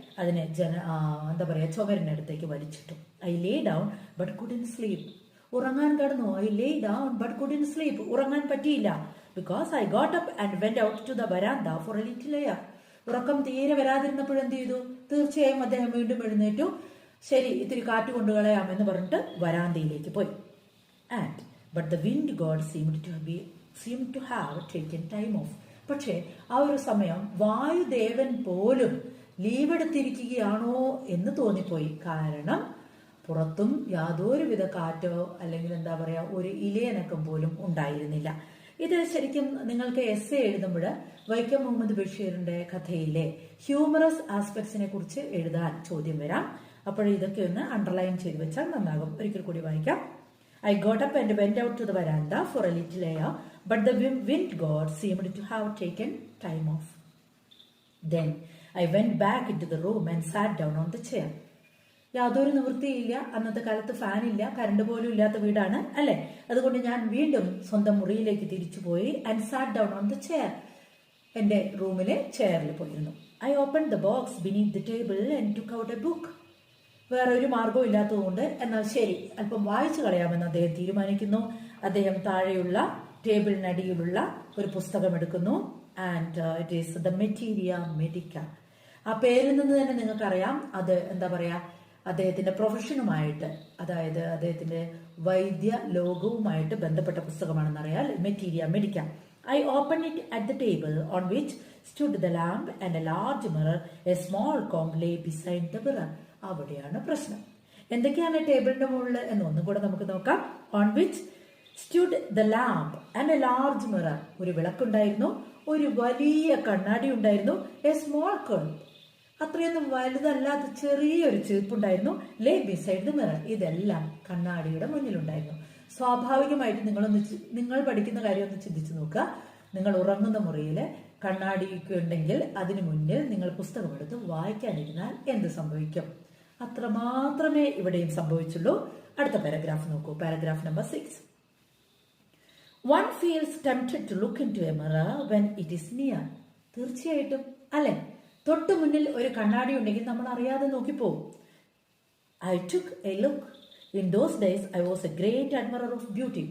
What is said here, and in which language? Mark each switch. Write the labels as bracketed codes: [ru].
[ml] അതിനെ ചുമരിനടുത്തേക്ക് വലിച്ചിട്ടു. [en] I lay down but couldn't sleep. [ml] ഉറങ്ങാൻ കിടന്നു. [en] I lay down but couldn't sleep. [ml] ഉറങ്ങാൻ പറ്റിയില്ല. [en] Because I got up and went out to the verandah for a little air. [ml] ഉറക്കം തീരെ വരാതിരുന്നപ്പോഴെന്ത് ചെയ്തു? തീർച്ചയായും അദ്ദേഹം വീണ്ടും എഴുന്നേറ്റു. ശരി, ഇത്തിരി കാറ്റ് കൊണ്ടുകളയാമെന്ന് പറഞ്ഞിട്ട് വരാന്തയിലേക്ക് പോയി. [en] And but the wind god seemed to have taken time off. [ml] പക്ഷെ ആ ഒരു സമയം വായുദേവൻ പോലും ലീവ് എടുത്തിരിക്കുകയാണോ എന്ന് തോന്നിപ്പോയി. കാരണം പുറത്തും യാതൊരുവിധ കാറ്റോ അല്ലെങ്കിൽ എന്താ പറയാ ഒരു ഇലയനക്കം പോലും ഉണ്ടായിരുന്നില്ല. ഇത് ശരിക്കും നിങ്ങൾക്ക് എസ്സേ എഴുതുമ്പോൾ വൈക്കം മുഹമ്മദ് ബഷീറിന്റെ കഥയിലെ ഹ്യൂമറസ് ആസ്പെക്ട്സിനെ കുറിച്ച് എഴുതാൻ ചോദ്യം വരാം. അപ്പോൾ ഇതൊക്കെ ഒന്ന് അണ്ടർലൈൻ ചെയ്ത് വെച്ചാൽ നന്നാകും. ഒരിക്കൽ കൂടി വായിക്കാം. [en] I got up and went out to the veranda for a little air, but the wind god seemed to have taken time off. Then I went back into the room and sat down on the chair. [ml] യാതൊരു നിവൃത്തിയില്ല. അന്നത്തെ കാലത്ത് ഫാനില്ല, current പോലും ഇല്ലാത്ത വീടാണ് അല്ലെ. അതുകൊണ്ട് ഞാൻ വീണ്ടും സ്വന്തം മുറിയിലേക്ക് തിരിച്ചുപോയി. [en] And sat down on the chair. [ml] എന്റെ റൂമിലെ ചെയറിൽ പോയിരുന്നു. [en] I open the box beneath the table and took out a book. [ml] വേറെ ഒരു മാർഗവും ഇല്ലാത്തതുകൊണ്ട് എന്നാൽ ശരി അല്പം വായിച്ചു കളയാമെന്ന് അദ്ദേഹം തീരുമാനിക്കുന്നു. അദ്ദേഹം താഴെയുള്ള ടേബിളിനടിയിലുള്ള ഒരു പുസ്തകം എടുക്കുന്നു. [en] And it is the materia medica. [ml] ആ പേരിൽ നിന്ന് തന്നെ നിങ്ങൾക്കറിയാം അത് എന്താ പറയാ അദ്ദേഹത്തിന്റെ പ്രൊഫഷനുമായിട്ട്, അതായത് അദ്ദേഹത്തിന്റെ വൈദ്യ ലോകവുമായിട്ട് ബന്ധപ്പെട്ട പുസ്തകമാണെന്നറിയാൽ. മെറ്റീരിയ മെഡിക്ക. [en] I open it at the table on which stood the lamp and a large mirror. A small comb lay beside the mirror. [ml] അവിടെയാണ് പ്രശ്നം. എന്തൊക്കെയാണ് ടേബിളിന്റെ മുകളിൽ എന്ന് ഒന്നും കൂടെ നമുക്ക് നോക്കാം. [en] On which stood the lamp and a large mirror. [ml] ഒരു വിളക്കുണ്ടായിരുന്നു, ഒരു വലിയ കണ്ണാടി ഉണ്ടായിരുന്നു. [en] A small curtain. [ml] അത്രയൊന്നും വലുതല്ലാത്ത ചെറിയൊരു ചീർപ്പുണ്ടായിരുന്നു. [en] Lay beside the mirror. [ml] ഇതെല്ലാം കണ്ണാടിയുടെ മുന്നിലുണ്ടായിരുന്നു. സ്വാഭാവികമായിട്ട് നിങ്ങൾ പഠിക്കുന്ന കാര്യം ഒന്ന് ചിന്തിച്ചു നോക്കുക. നിങ്ങൾ ഉറങ്ങുന്ന മുറിയിൽ കണ്ണാടിയൊക്കെ ഉണ്ടെങ്കിൽ അതിനു മുന്നിൽ നിങ്ങൾ പുസ്തകമെടുത്ത് വായിക്കാനിരുന്നാൽ എന്ത് സംഭവിക്കും? അത്രമാത്രമേ ഇവിടെയും സംഭവിച്ചുള്ളൂ. അടുത്ത പാരഗ്രാഫ് നോക്കൂ. Paragraph number 6. [en] One feels tempted to look into a mirror when it is near. [ml] തീർച്ചയായിട്ടും അല്ലെ, തൊട്ടു മുന്നിൽ ഒരു കണ്ണാടി ഉണ്ടെങ്കിൽ നമ്മൾ അറിയാതെ നോക്കിപ്പോവും. [en] I took a look. In those days I was a great admirer of beauty.